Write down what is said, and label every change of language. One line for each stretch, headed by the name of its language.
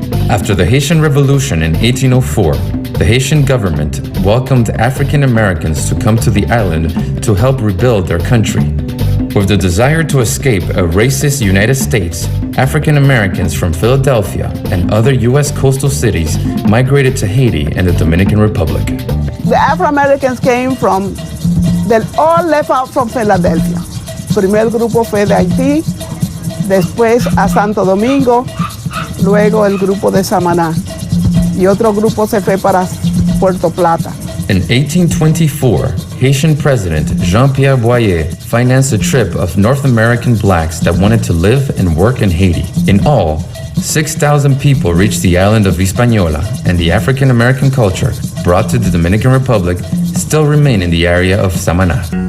English: After the Haitian Revolution in 1804, the Haitian government welcomed African Americans to come to the island to help rebuild their country. With the desire to escape a racist United States, African Americans from Philadelphia and other U.S. coastal cities migrated to Haiti and the Dominican Republic. The Afro-Americans came from, they all left out from Philadelphia.
Spanish: Primer grupo fue de Haití, después a Santo Domingo, luego el grupo de Samaná y otro grupo se fue para Puerto Plata.
English: In 1824, Haitian President Jean-Pierre Boyer financed a trip of North American blacks that wanted to live and work in Haiti. In all, 6,000 people reached the island of Hispaniola, and the African American culture brought to the Dominican Republic still remain in the area of Samaná.